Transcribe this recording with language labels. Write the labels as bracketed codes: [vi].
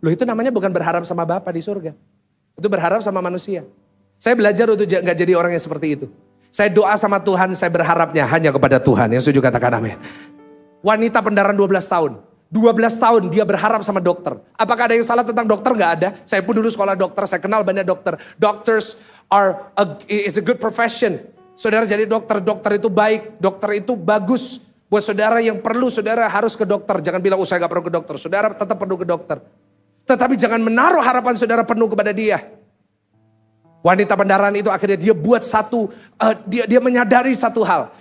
[id] Loh itu namanya bukan berharap sama Bapa di surga. Itu berharap sama manusia. Saya belajar untuk gak jadi orang yang seperti itu. Saya doa sama Tuhan, saya berharapnya hanya kepada Tuhan. Yang setuju katakan amin. Wanita pendaran 12 tahun. 12 tahun dia berharap sama dokter. Apakah ada yang salah tentang dokter? Gak ada. Saya pun dulu sekolah dokter, saya kenal banyak dokter. [en] Doctors is a good profession. [id] Saudara jadi dokter, dokter itu baik, dokter itu bagus. Buat saudara yang perlu, saudara harus ke dokter. Jangan bilang, saya gak perlu ke dokter. Saudara tetap perlu ke dokter. Tetapi jangan menaruh harapan saudara penuh kepada dia. Wanita pendaran itu akhirnya dia buat dia menyadari satu hal.